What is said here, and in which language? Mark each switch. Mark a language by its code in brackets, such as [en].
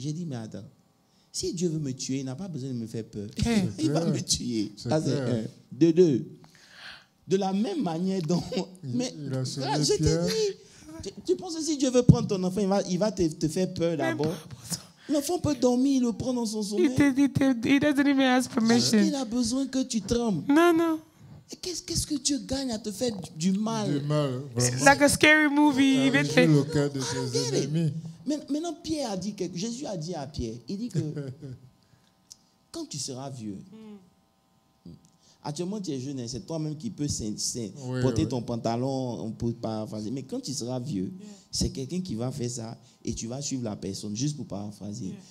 [fr] J'ai dit, mais attends, si Dieu veut me tuer, il n'a pas besoin de me faire peur. Il va me tuer. Ça, c'est un. De deux. De la même manière dont... Mais je t'ai dit, tu penses que si Dieu veut prendre ton enfant, il va te faire peur d'abord. L'enfant peut dormir, il le prend dans son sommeil. [en] He doesn't even ask permission. [fr] Il a besoin que tu trembles. Non. Qu'est-ce que Dieu gagne à te faire du mal? Du mal, vraiment. [en] Like a scary movie. [fr] Il joue le cœur de ses ennemis. Maintenant, Pierre a dit Jésus a dit à Pierre, il dit que quand tu seras vieux, actuellement tu es jeune, c'est toi-même qui peux porter ton pantalon, on peut paraphraser, mais quand tu seras vieux, c'est quelqu'un qui va faire ça et tu vas suivre la personne juste pour paraphraser.